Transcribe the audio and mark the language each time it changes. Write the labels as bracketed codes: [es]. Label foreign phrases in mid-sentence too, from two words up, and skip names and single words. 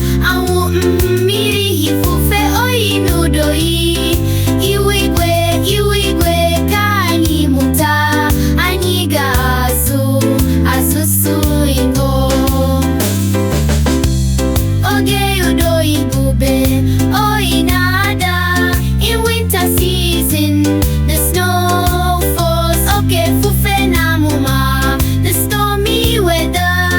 [ig] Anwụ, mmiri, ifufe, oyi na udo yi. Ihu igwe, ihu igwe, ka anyị mụta. Anyị ga-azụ, azụsụ Igbo. Oge udo ibube, oyi na-ada. [en] In winter season, the snow falls. [ig] Oke ifufe na amụma, [en] the stormy weather.